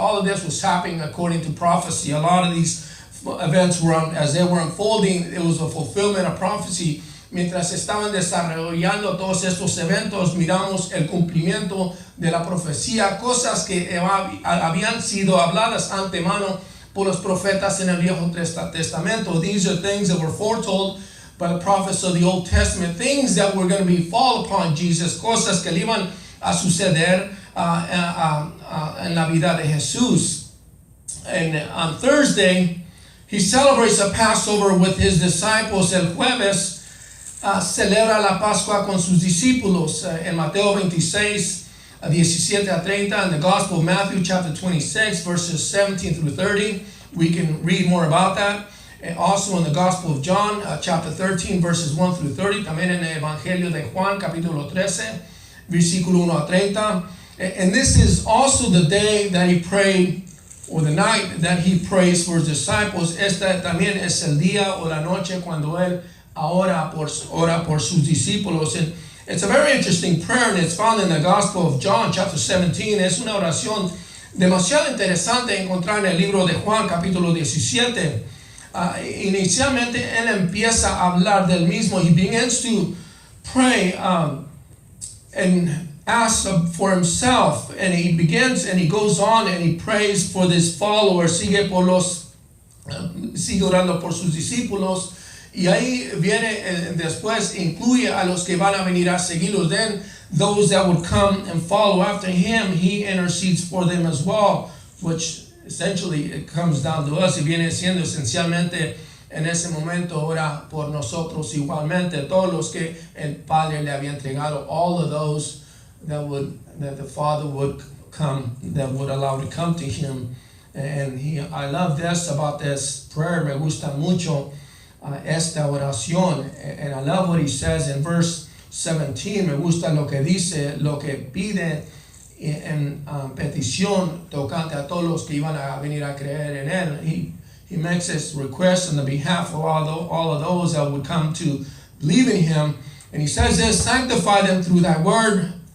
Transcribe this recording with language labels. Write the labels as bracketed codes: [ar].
[en] All of this was happening according to prophecy. A lot of these events as they were unfolding, it was a fulfillment of prophecy. [es] Mientras estaban desarrollando todos estos eventos, miramos el cumplimiento de la profecía, cosas que habían sido habladas antemano por los profetas en el Viejo Testamento. [en] These are things that were foretold by the prophets of the Old Testament, things that were going to fall upon Jesus, [es] cosas que le iban a suceder en la vida de Jesús. [en] And on Thursday, he celebrates a Passover with his disciples. [es] El jueves celebra la Pascua con sus discípulos. En Mateo 26, 17 a 30, [en] in the Gospel of Matthew, chapter 26, verses 17 through 30. We can read more about that. And also in the Gospel of John, chapter 13, verses 1 through 30. [es] También en el Evangelio de Juan, capítulo 13, versículo 1 a 30. [en] And this is also the day that he prayed, or the night that he prays for his disciples. [es] Esta también es el día o la noche cuando él ora por sus discípulos. [en] And it's a very interesting prayer, and it's found in the Gospel of John, chapter 17. [es] Es una oración demasiado interesante encontrar en el libro de Juan, capítulo 17. Inicialmente él empieza a hablar del mismo. [en] He begins to pray and asks for himself, and he begins and he goes on and he prays for this follower, [es] sigue orando por sus discípulos, y ahí viene después incluye a los que van a venir a seguirlos. [en] Then those that would come and follow after him, he intercedes for them as well, which essentially it comes down to us, [es] y viene siendo esencialmente en ese momento ora por nosotros igualmente, todos los que el Padre le había entregado, [en] all of those that the Father would come, that would allow to come to him. And I love this about this prayer, [es] me gusta mucho esta oración, [en] and I love what he says in verse 17, [es] me gusta lo que dice, lo que pide en petición tocante a todos los que iban a venir a creer en él. [en] He makes his request on the behalf of all of those that would come to believe in him, and he says this: sanctify them through thy word.